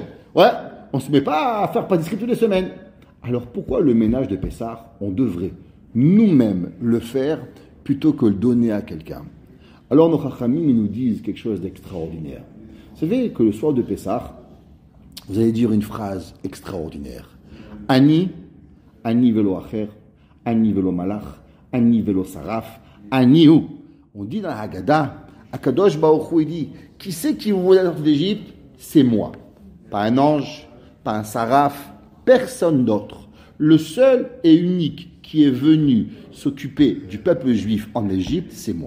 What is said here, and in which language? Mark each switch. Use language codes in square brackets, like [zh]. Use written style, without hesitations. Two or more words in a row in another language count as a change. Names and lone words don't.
[fr] Ouais, on ne se met pas à faire pâtisserie toutes les semaines. Alors pourquoi le ménage de Pessah, on devrait nous-mêmes le faire plutôt que le donner à quelqu'un? Alors nos chachamim, ils nous disent quelque chose d'extraordinaire. Vous savez que le soir de Pessah, vous allez dire une phrase extraordinaire. [he] אני ולא אחר אני ולא מלאך אני ולא שרף אני הוא. [fr] On dit dans la Haggadah, [he] הקדוש ברוך הוא, [fr] il dit, qui c'est qui vous voulez sortir d'Égypte? C'est moi. Pas un ange, pas un saraf, personne d'autre. Le seul et unique qui est venu s'occuper du peuple juif en Égypte, c'est moi.